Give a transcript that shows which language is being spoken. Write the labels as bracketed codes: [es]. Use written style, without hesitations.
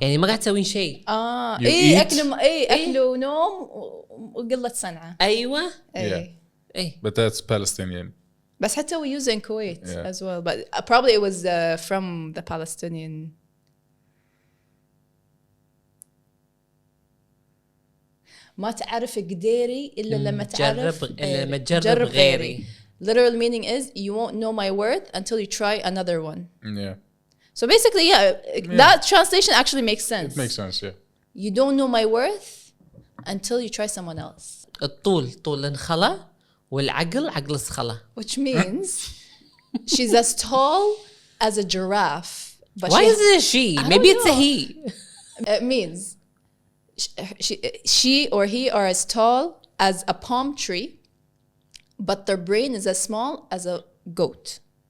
[ar] يعني ما قاعد تسوين شيء. [en] You [ar] ايه [en] eat. [ar] اكل ونوم وقلة صنعة. أيوة. ايه. إيه. [en] But that's Palestinian. [ar] بس حتى [en] we use it in Kuwait as well, but probably it was from the Palestinian. [ar] ما تعرف قديري إلا لما تعرف لما تجرب غيري. [en] Literal meaning is you won't know my worth until you try another one. Yeah. So basically, that translation actually makes sense. It makes sense, yeah. You don't know my worth until you try someone else. [ar] الطول طول انخلا والعقل عقل الصخلة. [en] Which means she's as tall as a giraffe. But Why is it a she? Maybe it's a he. It means she or he are as tall as a palm tree, but their brain is as small as a goat.